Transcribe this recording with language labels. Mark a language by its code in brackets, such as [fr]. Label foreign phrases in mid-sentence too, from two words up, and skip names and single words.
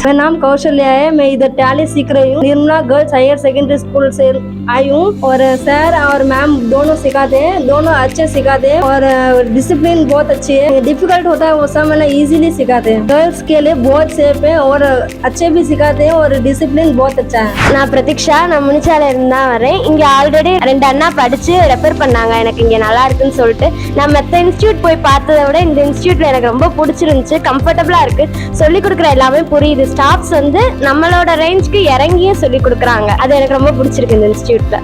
[hi] मेरा नाम कौशल्या है, मैं इधर टैली सीख रही हूँ। निर्मला गर्ल्स हायर सेकेंडरी स्कूल से आई हूँ और सर और मैम दोनों सिखाते हैं, दोनों अच्छे सिखाते हैं और डिसिप्लिन बहुत अच्छी है। डिफिकल्ट होता है वो सब मैंने इजीली सिखाते हैं। गर्ल्स के लिए बहुत सेफ है और अच्छे भी सिखाते हैं और डिसिप्लिन बहुत अच्छा है। [ta] நான் பிரதீக்ஷா, நான் முனிச்சால இருந்து தான் வரேன். இங்க ஆல்ரெடி 2 அண்ணா படிச்சு ரெஃபர் பண்ணாங்க, எனக்கு இங்க நல்லா இருக்குன்னு சொல்லிட்டு. நான் மற்ற இன்ஸ்டியூட் போய் பார்த்ததை விட இந்த இன்ஸ்டியூட்ல எனக்கு ரொம்ப பிடிச்சிருந்துச்சு, கம்ஃபர்டபுளா இருக்கு, சொல்லி கொடுக்குற எல்லாமே புரியுது. ஸ்டாஃப்ஸ் வந்து நம்மளோட ரேஞ்சுக்கு இறங்கியே சொல்லி கொடுக்குறாங்க, அது எனக்கு ரொம்ப பிடிச்சிருக்கு இந்த இன்ஸ்டியூட்ல.